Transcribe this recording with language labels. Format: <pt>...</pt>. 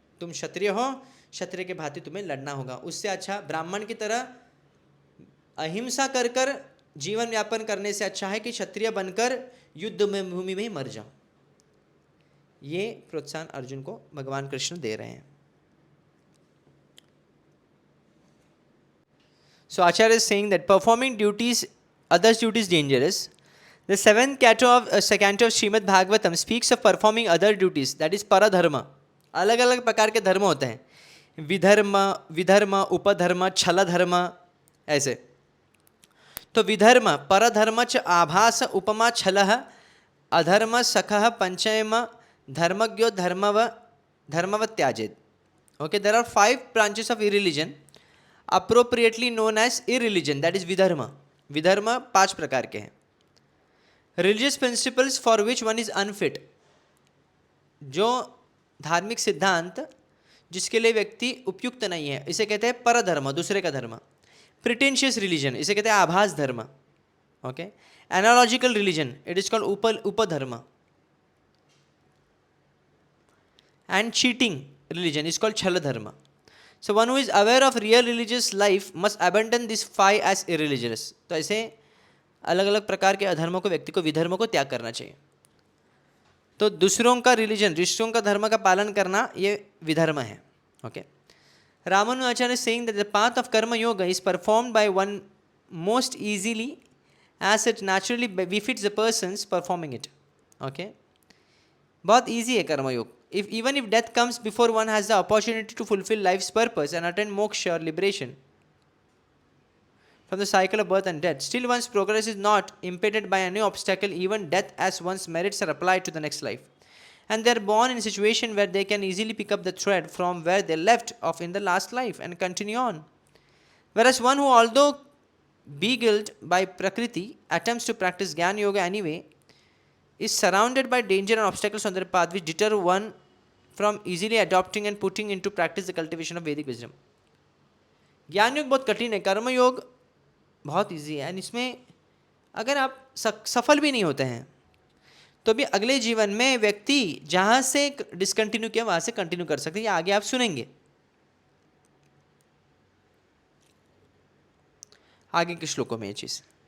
<hi>तुम क्षत्रिय हो, क्षत्रिय के भांति तुम्हें लड़ना होगा। उससे अच्छा ब्राह्मण की तरह अहिंसा कर कर जीवन यापन करने से अच्छा है कि क्षत्रिय बनकर युद्ध में भूमि में ही मर जाओ। ये प्रोत्साहन अर्जुन को भगवान कृष्ण दे रहे हैं।</hi> <en>So Acharya is saying that performing duties, others' duties dangerous. The 7th canto of Srimad Bhagavatam speaks of performing other duties, that is paradharma.</en> <hi>अलग अलग प्रकार के धर्म होते हैं, विधर्म, विधर्म, उपधर्म, छल धर्म, ऐसे।</hi> <sa>तो विधर्म, परधर्म च आभास उपमा छलः, अधर्म सखः पंचम धर्मज्ञो धर्मव त्याजेत.</sa> <en>Okay, there are 5 branches of irreligion appropriately known as irreligion, that is vidharma.</en> <hi>Vidharma 5 प्रकार के हैं.</hi> <en>Religious principles for which one is unfit,</en> <hi>जो धार्मिक सिद्धांत जिसके लिए व्यक्ति उपयुक्त नहीं है, इसे कहते हैं परधर्म, दूसरे का धर्म.</hi> <en>Pretentious religion,</en> <hi>इसे कहते हैं आभास धर्म.</hi> <en>Okay, analogical religion, it is called upadharma. And cheating religion is called chala dharma. So one who is aware of real religious life must abandon these 5 as irreligious.</en> <hi>तो ऐसे अलग अलग प्रकार के अधर्मों को व्यक्ति को विधर्म को त्याग करना चाहिए. तो दूसरों का रिलीजन, ऋषियों का धर्म का पालन करना ये विधर्म है.</hi> <en>Okay, Ramanujacharya is saying that the path of karma yoga is performed by one most easily as it naturally befits the persons performing it.</en> <hi>Okay, बहुत easy है कर्म योग.</hi> <en>Even if death comes before one has the opportunity to fulfill life's purpose and attain moksha or liberation from the cycle of birth and death, still one's progress is not impeded by any obstacle, even death, as one's merits are applied to the next life. And they are born in a situation where they can easily pick up the thread from where they left off in the last life and continue on. Whereas one who, although beguiled by Prakriti, attempts to practice Jnana Yoga anyway, is surrounded by danger and obstacles on their path which deter one from easily adopting and putting into practice the cultivation of Vedic wisdom.</en> <hi>ज्ञान योग बहुत कठिन है, कर्म योग बहुत easy है. And इसमें अगर आप सफल भी नहीं होते हैं तो भी अगले जीवन में व्यक्ति जहाँ से डिसकंटिन्यू किया वहाँ से कंटिन्यू कर सकते हैं. ये आगे आप सुनेंगे आगे के श्लोकों में ये चीज़.</hi>